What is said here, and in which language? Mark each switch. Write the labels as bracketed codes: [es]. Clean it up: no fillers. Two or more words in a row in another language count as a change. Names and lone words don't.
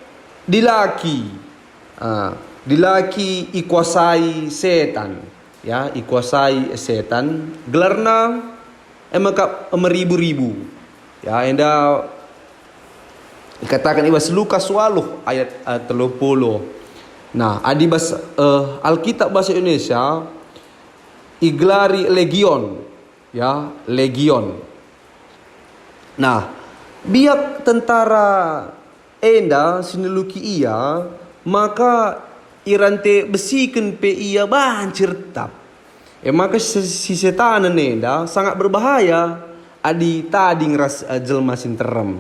[btx] dilaki ikuasai setan ya ikuasai setan gelarna maka meribu-ribu ya enda dikatakan ibas Lukas 8 ayat 30. Nah adibas [id] Alkitab bahasa Indonesia [btx] iglari legion ya legion. Nah biak tentara enda sineluki ia maka irante besikan pe ia bancir tap maka si setan enda sangat berbahaya adi tading ras jelma sinterem.